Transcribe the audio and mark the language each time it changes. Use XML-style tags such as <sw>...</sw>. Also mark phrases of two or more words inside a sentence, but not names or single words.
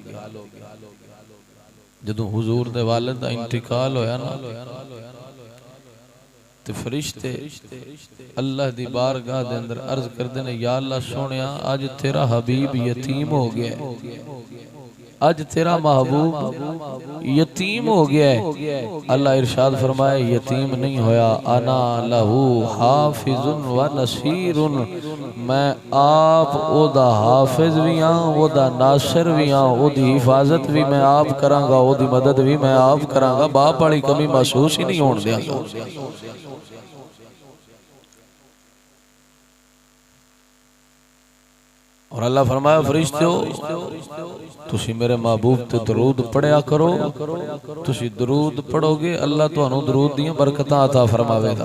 <pa>جدوں حضور دے والد دا انتقال ہویا نا تے فرشتے اللہ دی بارگاہ دے اندر عرض کردے نے، یا اللہ سوہنیا اج تیرا حبیب یتیم ہو گیا ہے، اج تیرا محبوب یتیم ہو گیا ہے. اللہ ارشاد فرمائے یتیم نہیں ہویا,</pa> <ar>أنا له حافظ ونصير,</ar> <pa>میں آپ اوہدا حافظ بھی ہاں، اوہدا ناصر بھی ہاں، اوہدی حفاظت بھی میں آپ کراں گا، اوہدی مدد بھی میں آپ کراں گا. باپ والی کمی محسوس ہی نہیں ہون دیاں۔ اور اللہ فرمایا فرشتو تسی میرے محبوب تے درود پڑھیا کرو، تسی درود پڑھو گے اللہ تہانوں درود دی برکتاں عطا فرماوے گا.</pa>